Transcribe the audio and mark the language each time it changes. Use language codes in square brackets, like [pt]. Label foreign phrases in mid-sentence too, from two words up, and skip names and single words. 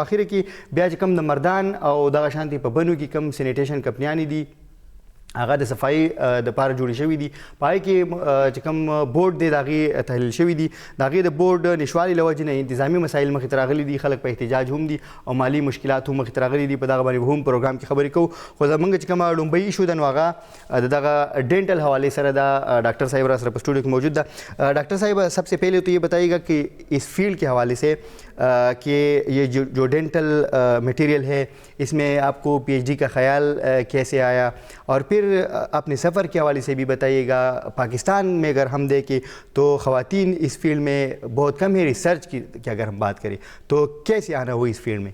[ps] په اخره کې بیا چې کوم د مردان او دغه شانتې په بنو کې کوم سینیټیشن کمپنیانې دي هغه د صفایي دپاره جوړې شوي دي، په هغې کې چې کوم بورډ دی د هغې تحلیل شوي دي. د هغې د بورډ نشوالي له وجې نه انتظامي مسایل مخې ته راغلي دي، خلک په احتجاج هم دي او مالي مشکلات هم مخې ته راغلي دي. په دغه باندې هم پروګرام کې خبرې کوو. خو زموږ چې کومه لومبۍ ایشو ده نو هغه د دغه ډینټل حوالے سره ده. ڈاکٹر صاحب را سره په اسٹوڈیو کې موجود ده. [ur] ڈاکٹر صاحب سب سے پہلے تو یہ بتائیے گا کہ اس فیلڈ کے حوالے سے کہ یہ جو [en] dental material [ur] ہے اس میں آپ کو پی ایچ ڈی کا خیال کیسے آیا، اور پھر اپنے سفر کے حوالے سے بھی بتائیے گا. پاکستان میں اگر ہم دیکھیں تو خواتین اس فیلڈ میں بہت کم ہے، ریسرچ کی اگر ہم بات کریں تو کیسے آنا ہو اس فیلڈ میں؟